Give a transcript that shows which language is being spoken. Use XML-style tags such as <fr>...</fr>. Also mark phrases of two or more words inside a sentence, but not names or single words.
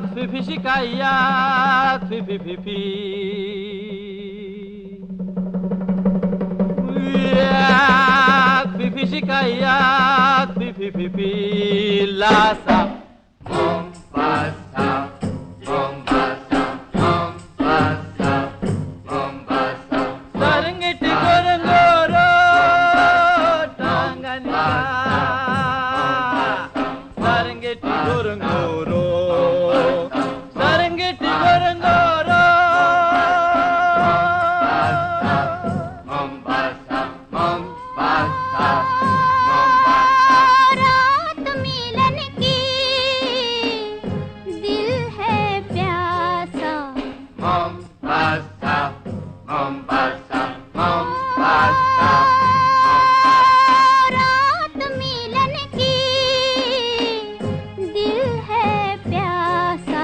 <sw>fifi shikaya, fifi fifi. Fifi shikaya, fifi fifi. Lasa, Mombasa, Mombasa, Mombasa, Mombasa. Sarangeti Gorongoro, Tanganyika. Sarangeti Gorongoro, Sarangeti Gorongoro. Mombasa, Mombasa,</sw> <hi>रात मिलन की दिल है प्यासा</hi> <sw>Mombasa, Mombasa, Mombasa.</sw> <hi>रात मिलन की दिल है प्यासा</hi>